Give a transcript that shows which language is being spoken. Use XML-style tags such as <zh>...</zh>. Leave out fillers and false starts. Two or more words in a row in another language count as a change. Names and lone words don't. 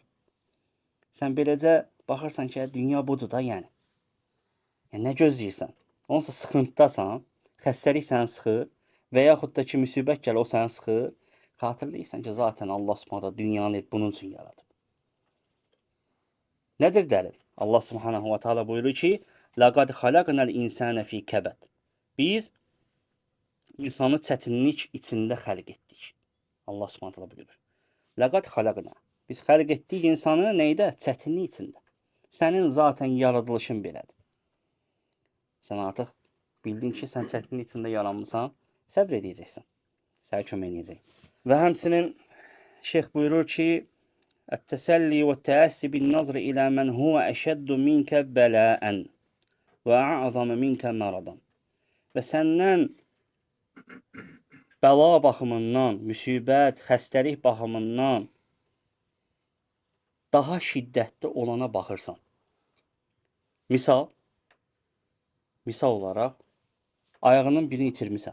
<az>Sən beləcə baxırsan ki, dünya budur da, yəni. Yəni, nə gözləyirsən? Onsa sıxıntıdasan, xəstəlik səni sıxır və yaxud da ki, müsibət gəlir, o səni sıxır. Xatırlayırsan ki, zaten Allah subhanahu dünyanı bunun üçün yaradıb. Nədir dəlil? Allah</az> <ar>سبحانه وتعالى</ar> <az>buyurur ki,</az> <ar>لَقَدْ خَلَقْنَا الْاِنْسَانَ فِي كَبَدٍ.</ar> <az>Biz insanı çətinlik içində xəlq etdik. Allah</az> <ar>سبحانه وتعالى</ar> <az>buyurur.</az> <ar>لَقَدْ خَلَقْنَا.</ar> <az>Biz xəlq etdik insanı neydə? Çətinlik içində. Sənin zaten yaradılışın belədir. Sən artıq bildin ki, sən çətinlik içində yaranmışsan, səbr edəcəksən. Sənə kömək edəcək. Və həmçinin şeyx buyurur ki,</az> <ar>التسلي والتأسي بالنظر إلى من هو أشد منك بلاءً وأعظم منك مرضًا.</ar> <az>Və səndən bəla baxımından, müsibət, xəstəlik baxımından daha şiddətli olana baxırsan. Misal olaraq, ayağının birini itirmisən.</az>